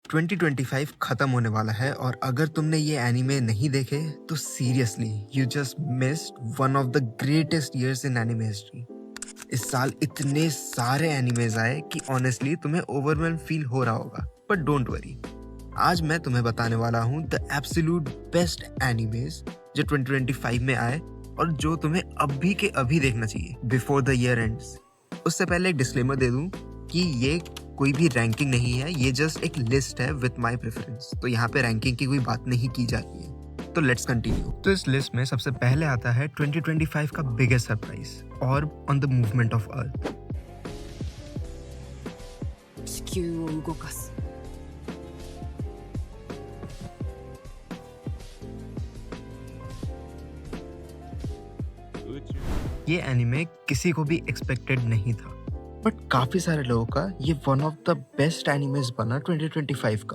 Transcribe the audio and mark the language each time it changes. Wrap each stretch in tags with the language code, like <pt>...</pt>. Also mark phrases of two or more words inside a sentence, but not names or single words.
<hi>2025 खत्म होने वाला है और अगर तुमने ये एनीमे नहीं देखे तो</hi> <en>seriously you just missed one of the greatest years in anime history.</en> <hi>इस साल इतने सारे एनीमेज आए कि ऑनेस्टली तुम्हें</hi> <en>overwhelm feel</en> <hi>हो रहा होगा,</hi> <en>but don't worry.</en> <hi>आज मैं तुम्हें बताने वाला हूँ</hi> <en>the absolute best animes</en> <hi>जो 2025 में आए और जो तुम्हें अभी के अभी देखना चाहिए</hi> <en>before the year ends.</en> <hi>उससे पहले एक डिस्क्लेमर दे दूं कि ये कोई भी रैंकिंग नहीं है, ये जस्ट एक लिस्ट है</hi> <en>with my preference.</en> <hi>तो यहाँ पे रैंकिंग की कोई बात नहीं की जा रही है। तो</hi> <en>let's continue.</en> <hi>तो इस लिस्ट में सबसे पहले आता है 2025 का</hi> <en>biggest surprise,</en> <hi>ऑर्ब ऑन द मूवमेंट ऑफ अर्थ।</hi> <ja>地球を動かす</ja> <hi>ये एनिमे किसी को भी एक्सपेक्टेड नहीं था, बट काफी सारे लोगों का ये</hi> <en>one of the best animes</en> <hi>बना 2025 का।</hi>